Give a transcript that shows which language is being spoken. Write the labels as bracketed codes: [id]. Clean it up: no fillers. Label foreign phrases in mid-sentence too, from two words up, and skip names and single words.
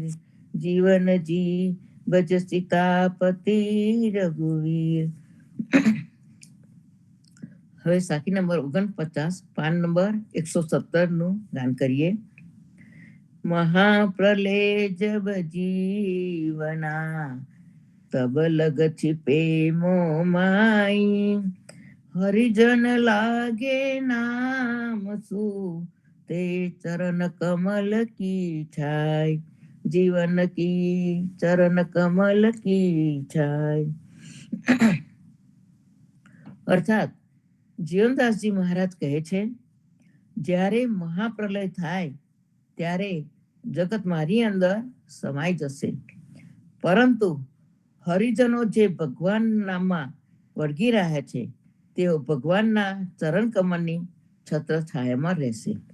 [gu] જીવનજી ભજ સીતાપતિ રઘુવીર. હવે સાખી નંબર 49 પાન નંબર 117 નું ગાન કરીએ. [hi] महाप्रलय जब जीवना, तब लग छिपे मोह माई, हरिजन लागे नाम सु, ते चरण कमल की छाय. जीवन की चरण कमल की छाय. [gu] અર્થાત જીવનદાસજી મહારાજ કહે છે, જ્યારે મહાપ્રલય થાય ત્યારે જગત મારી અંદર સમાઈ જશે, પરંતુ હરિજનો જે ભગવાન નામમાં વળગી રહ્યા છે તેઓ ભગવાનના ચરણ કમળની છત્ર છાયામાં રહેશે.